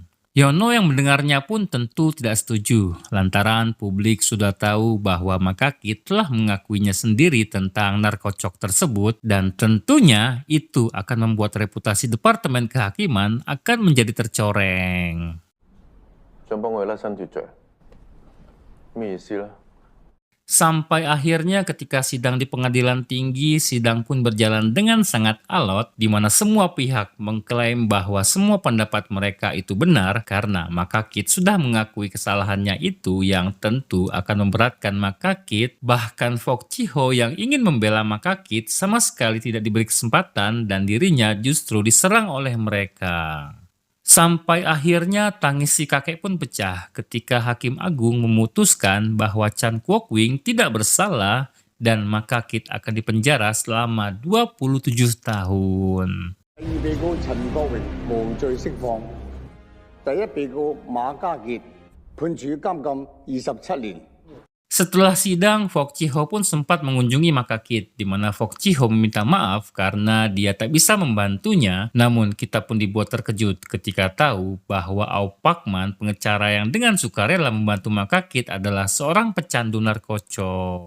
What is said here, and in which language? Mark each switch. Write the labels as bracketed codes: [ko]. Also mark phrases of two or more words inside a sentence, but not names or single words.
[id] Yono yang mendengarnya pun tentu tidak setuju, lantaran publik sudah tahu bahwa Makakit telah mengakuinya sendiri tentang narkocok tersebut, dan tentunya itu akan membuat reputasi Departemen Kehakiman akan menjadi tercoreng. [yue] 想幫佢甩身脱罪， 咩意思咧？ [id] Sampai akhirnya ketika sidang di pengadilan tinggi, sidang pun berjalan dengan sangat alot, di mana semua pihak mengklaim bahwa semua pendapat mereka itu benar karena Makakit sudah mengakui kesalahannya itu yang tentu akan memberatkan Makakit. Bahkan Fok Chiho yang ingin membela Makakit sama sekali tidak diberi kesempatan dan dirinya justru diserang oleh mereka. Sampai akhirnya tangis si kakek pun pecah ketika Hakim Agung memutuskan bahwa Chan Kwok Wing tidak bersalah dan Makakit akan dipenjara selama 27 tahun. [yue] 第二被告陳國榮無罪釋放，第一被告馬家傑判處監禁27年。 [id] Setelah sidang, Fok Chiho pun sempat mengunjungi Makakit, di mana Fok Chiho meminta maaf karena dia tak bisa membantunya. Namun kita pun dibuat terkejut ketika tahu bahwa Ao Pakman, pengecara yang dengan sukarela membantu Makakit, adalah seorang pecandu narkotik.